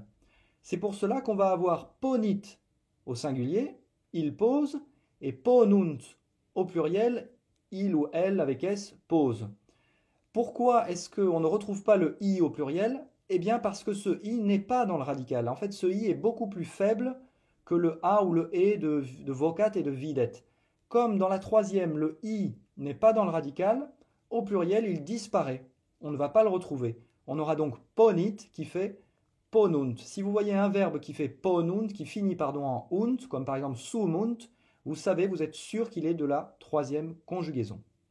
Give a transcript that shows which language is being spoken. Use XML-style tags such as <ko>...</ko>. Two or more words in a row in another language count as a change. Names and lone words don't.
<fr>C'est pour cela qu'on va avoir ponit au singulier, il pose, et ponunt au pluriel, il ou elle avec s pose. Pourquoi est-ce qu'on ne retrouve pas le i au pluriel? Eh bien parce que ce i n'est pas dans le radical. En fait, ce i est beaucoup plus faible que le a ou le e de vocat et de videt. Comme dans la troisième, le i n'est pas dans le radical, au pluriel, il disparaît. On ne va pas le retrouver. On aura donc ponit qui fait ponunt. Si vous voyez un verbe qui fait ponunt, qui finit en unt, comme par exemple sumunt, vous savez, vous êtes sûr qu'il est de la troisième conjugaison.</fr>